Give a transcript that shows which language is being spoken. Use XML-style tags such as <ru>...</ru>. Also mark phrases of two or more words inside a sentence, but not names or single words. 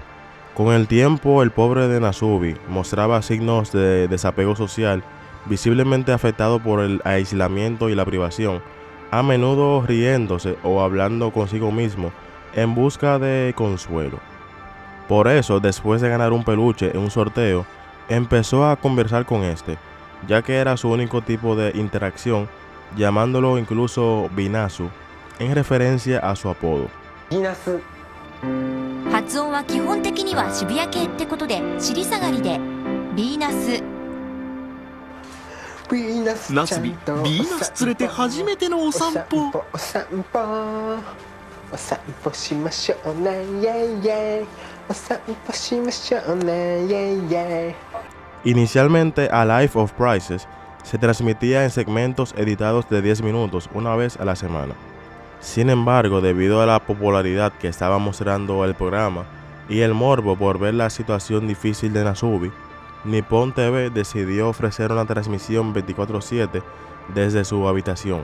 <es>Con el tiempo, el pobre de Nasubi mostraba signos de desapego social, visiblemente afectado por el aislamiento y la privación, a menudo riéndose o hablando consigo mismo en busca de consuelo. Por eso, después de ganar un peluche en un sorteo, empezó a conversar con este, ya que era su único tipo de interacción, llamándolo incluso Binasu, en referencia a su apodo.</es> <ja>発音は基本的には渋谷系ってことで尻下がりでビーナス。ナスビ、ビーナス連れて初めてのお散歩。お散歩しましょうね、イェイイェイ。お散歩しましょうね、イェイイェイ。</ja> <es>Inicialmente, A Life of Prices se transmitía en segmentos editados de 10 minutos una vez a la semana. Sin embargo, debido a la popularidad que estaba mostrando el programa y el morbo por ver la situación difícil de Nasubi, Nippon TV decidió ofrecer una transmisión 24/7 desde su habitación.</es>